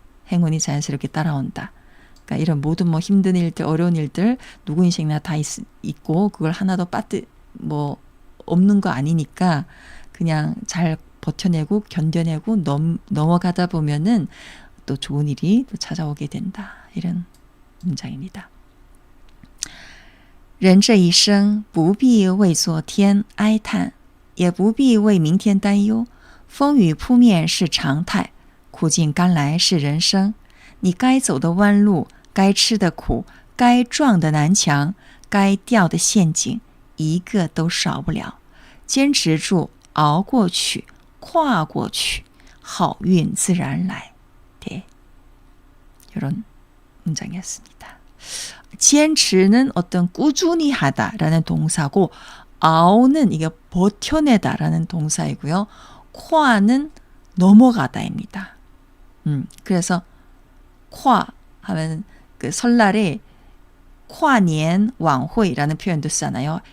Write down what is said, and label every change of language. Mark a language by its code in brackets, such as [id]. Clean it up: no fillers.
[ko] 행운이 자연스럽게 따라온다. 그러니까 이런 모든 뭐 힘든 일들, 어려운 일들 누구 인생이나 다 있고 그걸 하나도 없는 거 아니니까 그냥 잘 버텨내고 견뎌내고 넘어가다 보면은 또 좋은 일이 또 찾아오게 된다. 이런 문장입니다. [zh] 人这一生不必为昨天哀叹，也不必为明天担忧。风雨扑面是常态，苦尽甘来是人生。你该走的弯路，该吃的苦，该撞的南墙，该掉的陷阱，一个都少不了。坚持住，熬过去，跨过去，好运自然来。 [ko] 네, 이런 문장이었습니다. 坚持는 어떤 꾸준히 하다라는 동사고 熬는 이게 버텨내다라는 동사이고요. 跨는 넘어가다입니다. 그래서 跨 하면 그 설날에 跨年 晚会라는 표현도 쓰잖아요.